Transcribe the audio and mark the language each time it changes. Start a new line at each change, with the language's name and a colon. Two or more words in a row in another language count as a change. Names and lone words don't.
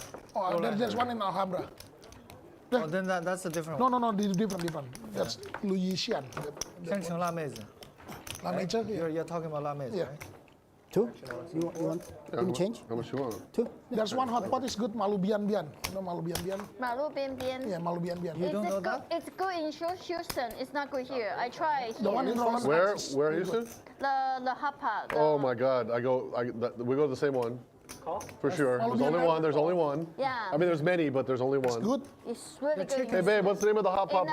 English: Oh, there's one in Alhambra. Oh, then that's a different one. No, different. That's Louisiana. Shangcheng La Meizi. La Nature? You're talking about La Meizi, Yeah. right? 2? You want? Yeah, Can you change? How much you want? 2? There's one hot pot is good, Malu Bian Bian. You know Malu Bian Bian? Malu Bian Bian. Yeah, Malu Bian Bian. It's good in Houston. It's not good here. I tried The one here. in Roland Where? Heights. Where Houston? The hot pot. Oh my God! We go to the same one. For sure. There's only one. The's only one. Yeah. I mean, there's many, but there's only one. Good. It's really good. Hey babe, what's the name of the hot pot